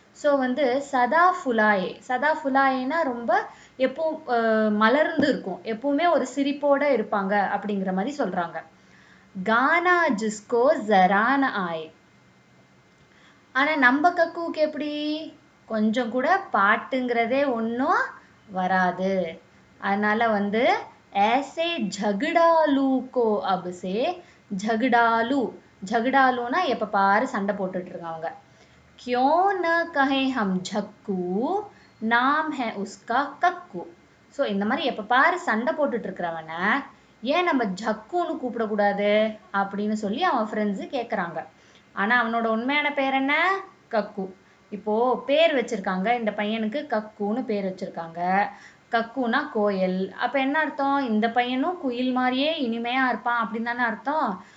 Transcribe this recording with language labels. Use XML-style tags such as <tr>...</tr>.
<ta>So வந்து சதா ஃபுலாயே, சதா ஃபுலாயேனா ரொம்ப எப்பவும் மலர்ந்து இருக்கும், எப்பவுமே ஒரு சிரிப்போட இருப்பாங்க அப்படிங்கிற மாதிரி சொல்றாங்க. கானா ஜிஸ்கோ ஜரான ஆய். ஆனா நம்ம கக்குவுக்கு எப்படி? கொஞ்சம் கூட பாட்டுங்கிறதே ஒன்றும் வராது. அதனால வந்து</ta> <hi>ऐसे झगड़ालू को अब से झगड़ालू.</hi> <ta>झगड़ालूனா எப்ப பாரு சண்டை போட்டுட்டு இருக்காங்க.</ta> <hi>क्यों न कहे हम झक्कू, नाम है उसका कक्कू.</hi> <ta>ஸோ இந்த மாதிரி எப்ப பாரு சண்டை போட்டுட்டு இருக்கிறவன ஏன் நம்ம ஜக்குன்னு கூப்பிடக்கூடாது அப்படின்னு சொல்லி அவன் ஃப்ரெண்ட்ஸு கேட்குறாங்க. ஆனா அவனோட உண்மையான பேர் என்ன? கக்கு. இப்போ பேர் வச்சிருக்காங்க, இந்த பையனுக்கு கக்குன்னு பேர் வச்சிருக்காங்க. கக்குனா கோயில். அப்ப என்ன அர்த்தம்? இந்த பையனும் குயில் மாதிரியே இனிமையா இருப்பான் அப்படின்னு தானே அர்த்தம்.</ta>